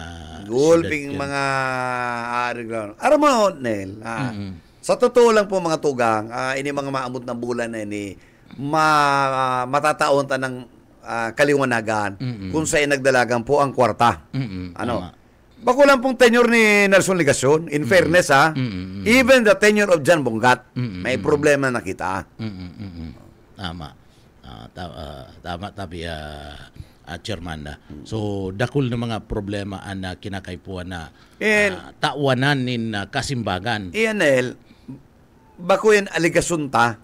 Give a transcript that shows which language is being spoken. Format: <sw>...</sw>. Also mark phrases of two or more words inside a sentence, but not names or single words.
<bik>gulping mga areglaron. Aram mo, Nel,</bik> <tl>sa totoo lang</tl> <bik>po mga tugang, ini mga maamot na bulan na ini, matataon ta ng kaliwanagan kung saan nagdalagan po ang kwarta. Ano? Bako lang pong tenure ni Nelson Ligacion,</bik> <en>in fairness even the tenure of Jan Bongat,</en> <bik>may problema na kita. Tama. Tama tabi chairman na. So dakul na mga problema na kinakaipuan na tawanan nin kasimbagan. Nel, bako yan aligasyon ta.</bik>